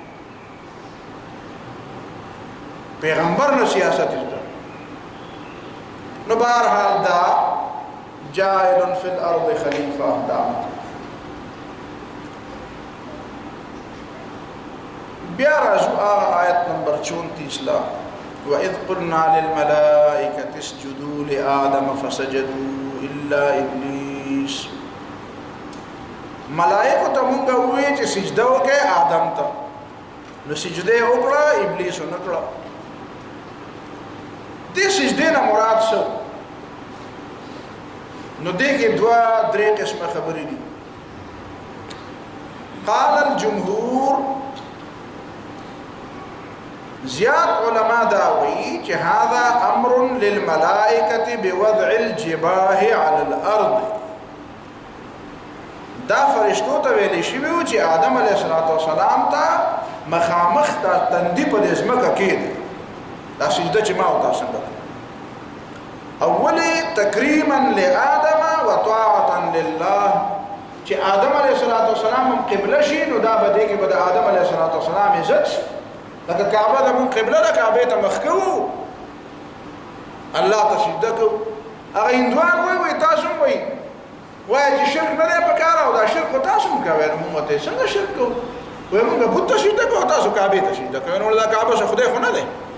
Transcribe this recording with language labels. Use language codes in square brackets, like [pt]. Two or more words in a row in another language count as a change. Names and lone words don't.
[ps] پیغمبر نو سیاست زده نو بهرحال دا [ar] جاعل فی الارض خلیفہ [ps] دا بیا راځو آیت نمبر 34 لا [ar] وَإِذْ قُلْنَا لِلْمَلَائِكَةِ اسْجُدُوا لِآدَمَ فَسَجَدُوا إِلَّا إِبْلِيسَ [ps] ملائکو ته مونږ وویل چې سجده وکړئ آدم ته نو سجده وکړه ابلیس ونه کړه دې سجدې نه مراد څه نو دې کې دوه درې قسمه خبرې دي [ar] قال الجمهور [ps] زیاد علماء داوي چې [ar] هذا امر للملائکه بوضع الجباه على الارض [ps] دا فرشتو ته ویل شي چې آدم علیه السلام ته مخامخ ته تندی په دې ځمکه کې دا سجده چې ما او تاسو [ar] اولی تکریما لآدم وطاعة لله [ps] چې آدم علیه السلام قبله شي نو دا به دې کې به د آدم علیه السلام عزت شي لکه کعبه د مون قبله ده کعبه ته مخ کوو الله ته سجده کوو هغه هندوان وایي تاسو وایي چې شرک نه دی پکار او دا شرک تاسو هم کوئ نو موږ ته څنګه شرک کوو وایي موږ بت ته سجده کوو تاسو کعبه ته سجده کوئ نو دا کعبه څه خدای خو نه دی